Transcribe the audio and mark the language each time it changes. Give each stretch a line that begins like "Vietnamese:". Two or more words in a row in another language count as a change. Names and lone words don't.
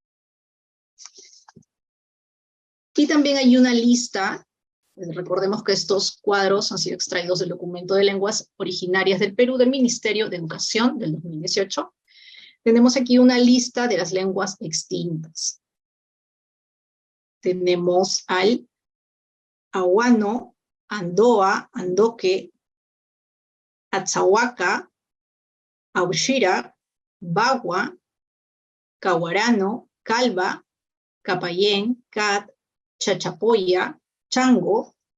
Spanish: Y también hay una lista, recordemos que estos cuadros han sido extraídos del documento de lenguas originarias del Perú del Ministerio de Educación del 2018. Tenemos aquí una lista de las lenguas extintas. Tenemos al ahuano, Andoa, Andoque, Atzahuaca, Aushira, Bagua, Caguarano, Calva, Capayén, Cat, Chachapoya, Chango,